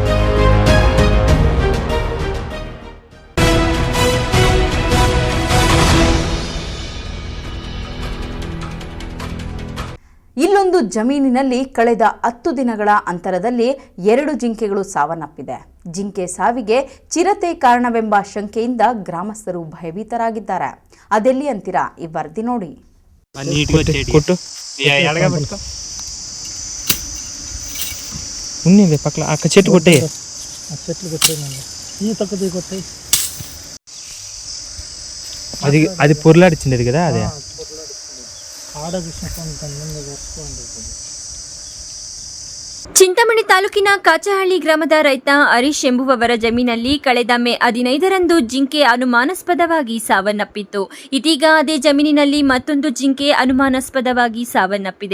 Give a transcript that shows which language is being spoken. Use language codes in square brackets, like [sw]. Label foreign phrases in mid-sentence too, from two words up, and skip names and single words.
[kn] ಇಲ್ಲೊಂದು ಜಮೀನಿನಲ್ಲಿ ಕಳೆದ 10 ದಿನಗಳ ಅಂತರದಲ್ಲಿ 2 ಜಿಂಕೆಗಳು ಸಾವನ್ನಪ್ಪಿದೆ. ಜಿಂಕೆ ಸಾವಿಗೆ ಚಿರತೆ ಕಾರಣವೆಂಬ ಶಂಕೆಯಿಂದ ಗ್ರಾಮಸ್ಥರು ಭಯಭೀತರಾಗಿದ್ದಾರೆ. ಅದೆಲ್ಲಿ ಅಂತೀರಾ? ಈ ವರದಿ ನೋಡಿ. [te] అది పొరలాడిచ్చిండేది కదా అదే [kn] ಚಿಂತಾಮಣಿ ತಾಲೂಕಿನ ಕಾಚಹಳ್ಳಿ ಗ್ರಾಮದ ರೈತ ಹರೀಶ್ ಎಂಬುವವರ ಜಮೀನಲ್ಲಿ ಕಳೆದ ಮೇ 15ರಂದು ಜಿಂಕೆ ಅನುಮಾನಾಸ್ಪದವಾಗಿ ಸಾವನ್ನಪ್ಪಿತ್ತು. ಇದೀಗ ಅದೇ ಜಮೀನಿನಲ್ಲಿ ಮತ್ತೊಂದು ಜಿಂಕೆ ಅನುಮಾನಾಸ್ಪದವಾಗಿ ಸಾವನ್ನಪ್ಪಿದೆ.